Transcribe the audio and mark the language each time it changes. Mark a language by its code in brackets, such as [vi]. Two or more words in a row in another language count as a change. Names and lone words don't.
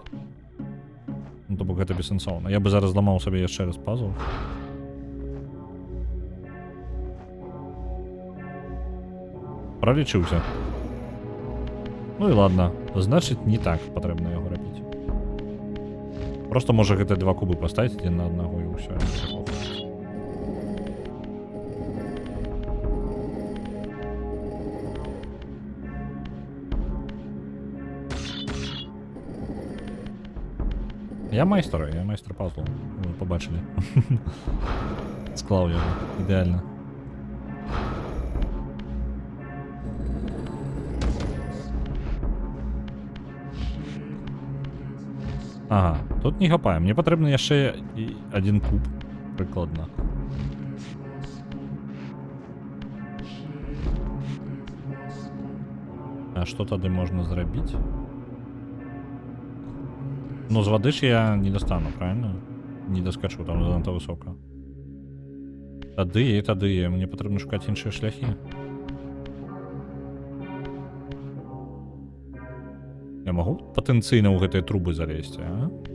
[be] Ну, то бок гэта бессэнсоўна. Я бы зараз зламаў сабе яшчэ раз пазл. Пролічыўся. [ru] Ну і ладно. [be] Значыць, не так патрэбна яго рабіць. Просто можа гэта два кубы паставіць адзін на аднаго і ўсё. [uk] Я майстер пазлу. Вы побачили. Склав його. Ідеально. [be] Ага, тут не хапаем. Мне патрэбны яшчэ один куб. Прыкладна. А што тады можна зрабіць? [ru] Ну, [be] з вады ж [ru] я не достану, правильно? [be] Не доскачу, там занадта высока. Тады, мне патрэбна шукаць іншыя шляхі. Я магу патэнцыйна ў гэтыя трубы залезці, а?